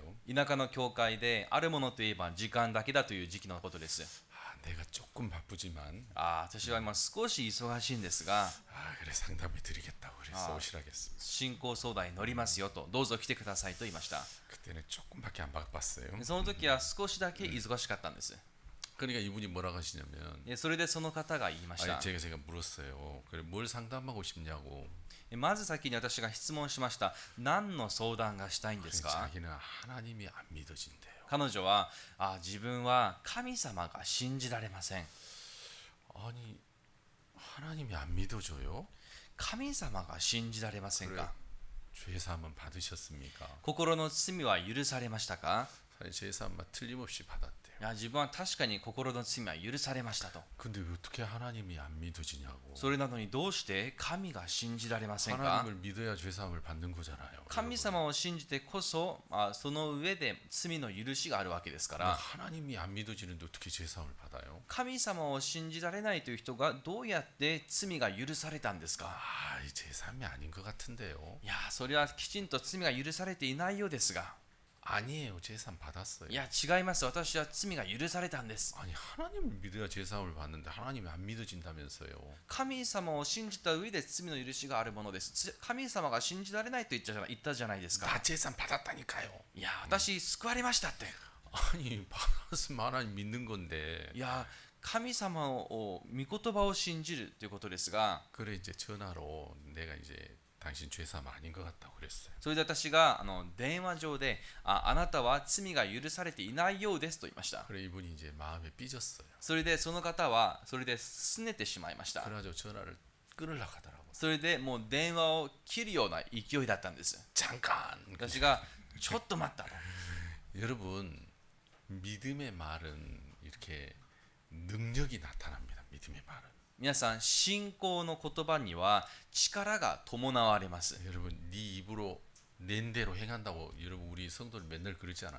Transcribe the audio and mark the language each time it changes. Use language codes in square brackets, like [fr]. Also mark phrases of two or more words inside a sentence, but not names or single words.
[ja] 田舎の教会であるものといえば時間だけだという時期のことです。 [ko] 내가 조금 바쁘지만 [ja] 私は今少し忙しいんですが、 [ko] 그래 상담해 드리겠다고 그래서 오시라겠습니다. [ja] 信仰相談に乗りますよと、どうぞ来てくださいと言いました。 [ko] 그때는 조금밖에 안 바빴어요. [ja] その時は少しだけ忙しかったんです。 [ko] 그러니까 이분이 뭐라고 하시냐면 [ja] それでその方が言いました。 [ko] 제가 물었어요. 그래 뭘 상담하고 싶냐고. [ja] まず先に私が質問しました。何の相談がしたいんですか。 [ko] 자기는 하나님이 안 믿어진대요. [ja] 彼女は自分は神様が信じられません。 [ko] 아니 하나님이 안 믿어줘요? [ja] 神様が信じられませんか。 [ko] 죄사함은 받으셨습니까? [ja] 心の罪は許されましたか。 [ko] 사실 죄사함은 틀림없이 받았대요. [ja] 自分は確かに心の罪は許されましたと。 [ko] 근데 어떻게 하나님이 안 믿어지냐고. [ja] それなのにどうして神が信じられませんか。 [ko] 하나님을 믿어야 죄사함을 받는 거잖아요. [ja] 神様を信じてこそその上で罪の許しがあるわけですから。 [ko] 하나님이 안 믿어지는데 어떻게 죄사함을 받아요? [ja] 神様を信じられないという人がどうやって罪が許されたんですか。 [ko] 이 죄사함이 아닌 것 같은데요. [ja] それはきちんと罪が許されていないようですが。 [ko] 아니에요. 제사함 받았어요. [ja] いや違います、私は罪が許されたんです。 [ko] 아니 하나님을 믿어야 제사함을 받는데 하나님이 안 믿어진다면서요. [ja] 神様を信じた上で罪の許しがあるものです。神様が信じられないと言ったじゃないですか。 [ko] 나 제사함 받았다니까요. [ja] いや私救われましたって。 [ko] 아니 받았으면 하나님 믿는 건데. [ja] いや神様を御言葉を信じるということですが、 [ko] 그래 이제 전화로 내가 이제 당신 죄사함 아닌 것 같다고 그랬어요. [ja] それで私が電話上であなたは罪が許されていないようですと言いました。 [ko] 그래 이분이 이제 마음에 삐졌어요. [ja] それでその方はそれで拗ねてしまいました。 [ko] 그래가지고 전화를 끊으려고 하더라고. [ja] それでもう電話を切るような勢いだったんです。 [ko] 잠깐. [ja] 私がちょっと待ったと。 [ko] 여러분 믿음의 말은 이렇게 능력이 나타납니다. 믿음의 말은. [ja] 皆さん信仰の言葉には力が伴われます。 [ko] 여러분 네 입으로 낸 대로 행한다고 여러분 우리 성도들 맨날 그러지 않아요?